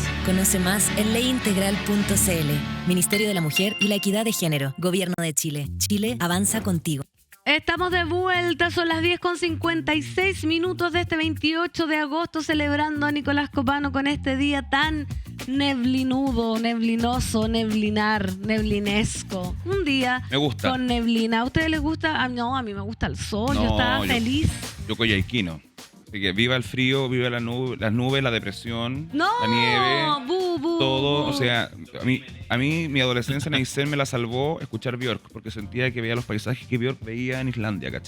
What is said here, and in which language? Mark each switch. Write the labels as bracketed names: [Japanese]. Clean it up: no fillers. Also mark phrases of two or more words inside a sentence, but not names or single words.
[Spanish] Conoce más en leyintegral.cl. Ministerio de la Mujer y la Equidad de Género. Gobierno de Chile. Chile avanza contigo. Estamos de vuelta, son las 10:56 de este 28 de agosto, celebrando a Nicolás Copano con este día tan neblinudo, neblinoso, neblinar, neblinesco. Un día Me gusta. con neblina. ¿A ustedes les gusta? Ah, no, a mí me gusta el sol, yo No, estaba feliz. Yo coyhaiquino. Así que viva el frío, viva las nubes, la depresión, No, la nieve, bu, bu, todo. bu. O sea, a mí mi adolescencia en Aysén me la salvó escuchar Björk, porque sentía que veía los paisajes que Björk veía en Islandia, ¿caché?